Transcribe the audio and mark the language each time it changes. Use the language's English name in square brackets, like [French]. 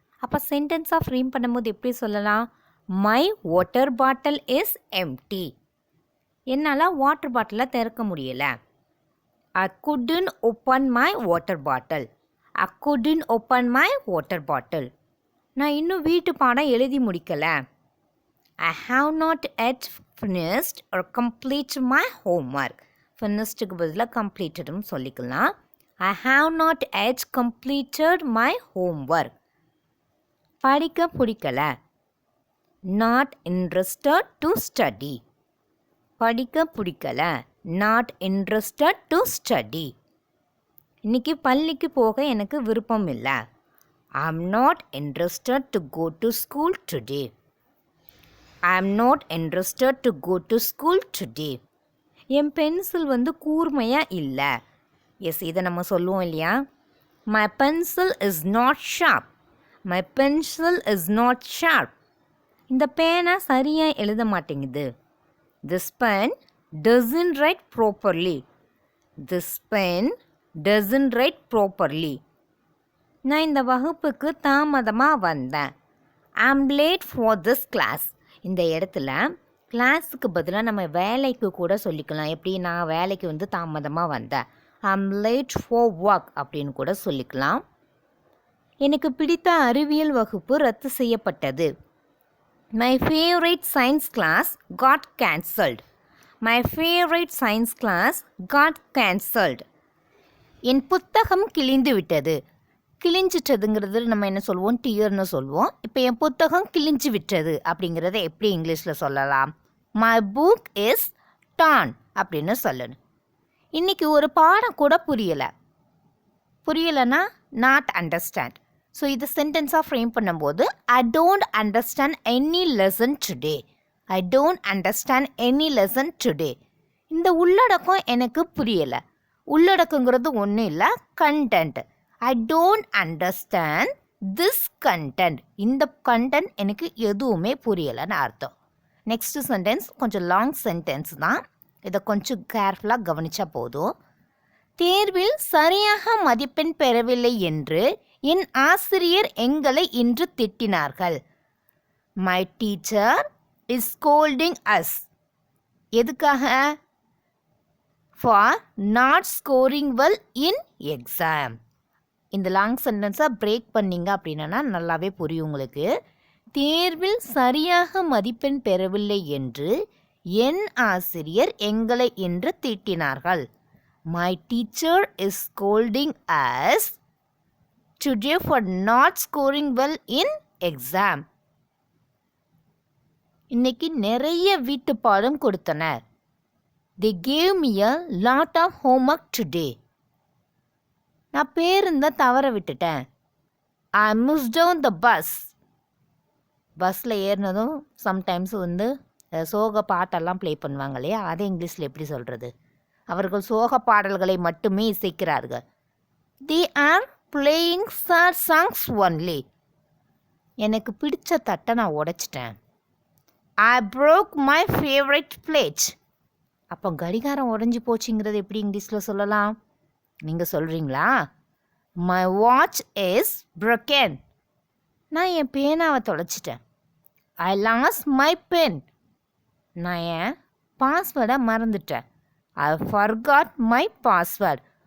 [Tamil] அப்போ சென்டென்ஸாக ஃப்ரேம் பண்ணும்போது எப்படி சொல்லலாம்? [English] My water bottle is empty. [Tamil] என்னால் வாட்டர் பாட்டிலை திறக்க முடியலை. [English] I couldn't open my water bottle. I couldn't open my water bottle. [Tamil] நான் இன்னும் வீட்டு பாடம் எழுதி முடிக்கலை. [English] I have not yet finished or completed my homework. [Tamil] Finishedக்கு பதிலாக completedனு சொல்லிக்கலாம். [English] I have not yet completed my homework. [Tamil] படிக்க பிடிக்கல. [English] Not interested to study. [Tamil] படிக்க பிடிக்கல. [English] Not interested to study. [Tamil] இன்னைக்கு பள்ளிக்கு போக எனக்கு விருப்பம் இல்லை. [English] I am not interested to go to school today. I am not interested to go to school today. [Tamil] N pencil கூர்மையாக இல்லை. எஸ், இதை நம்ம சொல்லுவோம் இல்லையா? [English] My pencil is not sharp. My pencil is not sharp. [Tamil] இந்த பேனா சரியாக எழுத மாட்டேங்குது. [English] This pen doesn't write properly. This pen doesn't write properly. [Tamil] நான் இந்த வகுப்புக்கு தாமதமாக வந்தேன். [English] I am late for this class. [Tamil] இந்த இடத்துல கிளாஸுக்கு பதிலாக நம்ம வேலைக்கு கூட சொல்லிக்கலாம். எப்படி? நான் வேலைக்கு தாமதமாக வந்தேன். [English] I'm late for work [Tamil] அப்படின்னு கூட சொல்லிக்கலாம். எனக்கு பிடித்த அறிவியல் வகுப்பு ரத்து செய்யப்பட்டது. [English] My favourite science class got cancelled. My favourite science class got cancelled. [Tamil] என் புத்தகம் கிழிந்து விட்டது. கிழிஞ்சிட்டதுங்கிறது நம்ம என்ன சொல்லுவோம்? டியர்னு சொல்லுவோம். இப்போ என் புத்தகம் கிழிஞ்சு விட்டது அப்படிங்கிறத எப்படி இங்கிலீஷில் சொல்லலாம்? [English] my book is torn [Tamil] அப்படின்னு சொல்லணும். இன்றைக்கி ஒரு பாடம் கூட புரியலைன்னா [English] Not understand. [Tamil] ஸோ இது சென்டென்ஸாக ஃப்ரேம் பண்ணும்போது [English] I don't understand any lesson today. I don't understand any lesson today. [Tamil] இந்த உள்ளடக்கம் எனக்கு புரியலை. உள்ளடக்கங்கிறது ஒன்றும் இல்லை, content. [English] I don't understand this content. [Tamil] இந்த கண்டென்ட் எனக்கு எதுவுமே புரியலைன்னு அர்த்தம். நெக்ஸ்ட் சென்டென்ஸ் கொஞ்சம் லாங் சென்டென்ஸ் தான். இதை கொஞ்சம் கேர்ஃபுல்லாக கவனித்தா போதும். தேர்வில் சரியாக மதிப்பெண் பெறவில்லை என்று என் ஆசிரியர் எங்களை இன்று திட்டினார்கள். [English] My teacher is scolding us. [Tamil] எதுக்காக? [English] For not scoring well in exam. [Tamil] இந்த லாங் சென்டென்ஸை பிரேக் பண்ணிங்க அப்படின்னா நல்லாவே புரியும் உங்களுக்கு. தேர்வில் சரியாக மதிப்பெண் பெறவில்லை என்று என் ஆசிரியர் எங்களை என்று திட்டினார்கள். [English] My teacher is scolding us today for not scoring well in exam. [Tamil] இன்னைக்கு நிறைய வீட்டு பாடம் கொடுத்தனர். [English] They gave me a lot of homework today. [Tamil] நான் பேருந்தை தவற விட்டுட்டேன். [English] I missed out the bus. [Tamil] பஸ்ஸில் ஏறினதும் சம்டைம்ஸ் சோக பாட்டெல்லாம் ப்ளே பண்ணுவாங்க இல்லையா, அதை இங்கிலீஷில் எப்படி சொல்கிறது? அவர்கள் சோக பாடல்களை மட்டுமே இசைக்கிறார்கள். [English] They are playing sad songs only. [Tamil] எனக்கு பிடிச்ச தட்டை நான் உடைச்சிட்டேன். [English] I broke my favorite plate. [Tamil] அப்போ கடிகாரம் உடஞ்சி போச்சுங்கிறது எப்படி இங்கிலீஷில் சொல்லலாம்? நீங்கள் சொல்கிறீங்களா? [English] My watch is broken. [Tamil] நான் என் பேனாவை தொலைச்சிட்டேன். [English] I lost my pen. [Tamil] நான் என் பாஸ்வேர்டை மறந்துட்டேன். [English] I forgot my password.